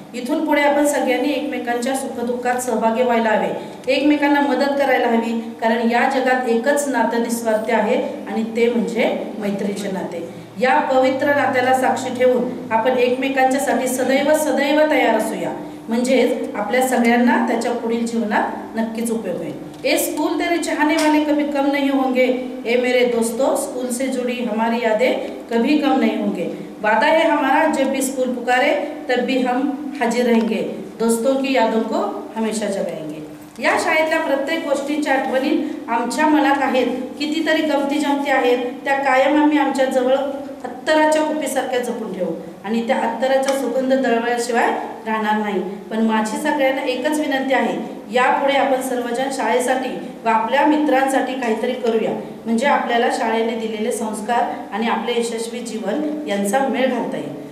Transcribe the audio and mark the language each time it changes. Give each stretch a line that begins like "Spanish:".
Marathi: इथून पुढे आपण सगळ्यांनी एकमेकांच्या सुखदुःखात सहभागी व्हायला हवे, एकमेकांना मदत करायला हवी, कारण या जगात एकच नातं निस्वार्थ आहे आणि ते म्हणजे मैत्रीचे नाते. या पवित्र नात्याला साक्षी ठेवून आपण एकमेकांच्यासाठी सदैव तयार असूया, म्हणजेच आपल्या सगळ्यांना त्याच्या पुढील जीवनात नक्कीच उपयोग होईल.
Hindi: ए स्कूल तेरे चाहने वाले कभी कम नहीं होंगे, ए मेरे दोस्तों स्कूल से जुड़ी हमारी यादें कभी कम नहीं होंगे. वादा है हमारा जब भी स्कूल पुकारे तब भी हम हाजिर रहेंगे, दोस्तों की यादों को हमेशा जगाएंगे.
Marathi: या शाळेतल्या प्रत्येक गोष्टींच्या आठवणी आमच्या मनात आहेत. कितीतरी गमती जमती आहेत, त्या कायम आम्ही आमच्या जवळ अत्तराच्या कुपीसारख्या जपून ठेवू आणि त्या अत्तराचा सुगंध दळवल्याशिवाय राहणार नाही. पण माझी सगळ्यांना एकच विनंती आहे, यापुढे आपण सर्वजण शाळेसाठी व आपल्या मित्रांसाठी काहीतरी करूया, म्हणजे आपल्याला शाळेने दिलेले संस्कार आणि आपले यशस्वी जीवन यांचा मेळ घालता येईल.